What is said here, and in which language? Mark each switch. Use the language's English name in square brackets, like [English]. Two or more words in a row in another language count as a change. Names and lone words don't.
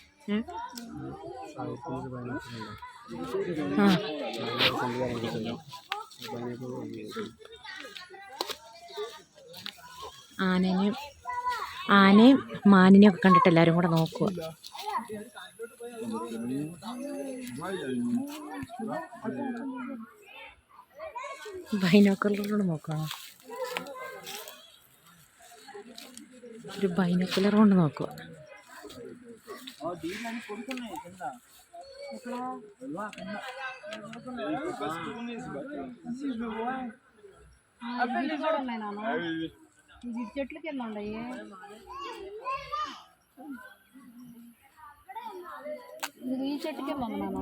[Malayalam] ആ ആനയും മാനിനെയും ഒക്കെ കണ്ടിട്ട് എല്ലാവരും കൂടെ നോക്കുക. ബൈനോക്കുലറിലൂടെ നോക്കണം. ഒരു ബൈനോക്കുലർ കൊണ്ട് നോക്കുക. [Telugu] చెట్లు కింద ఉన్నాయి. ఇది ఈ చెట్టు కింద ఉంది నాన్న.